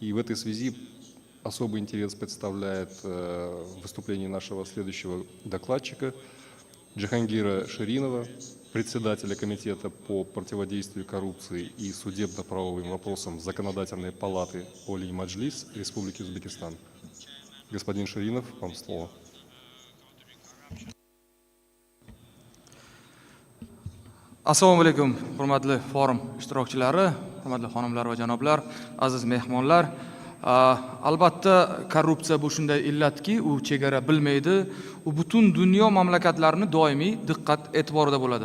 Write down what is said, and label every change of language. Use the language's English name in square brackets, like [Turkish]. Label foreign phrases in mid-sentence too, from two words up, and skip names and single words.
[Russian] И в этой связи особый интерес представляет выступление нашего следующего докладчика Джахангира Ширинова, председателя Комитета по противодействию коррупции и судебно-правовым вопросам Законодательной палаты Олий-Маджлис Республики Узбекистан. Господин Ширинов, вам слово. [Uzbek] Assalomu alaykum, hurmatli forum ishtirokchilari, hurmatli xonimlar va janoblar, aziz mehmonlar. Albatta korrupsiya bu shunday illatki, u chegara bilmaydi, u butun dunyo mamlakatlarini doimiy diqqat e'tiborida bo'ladi.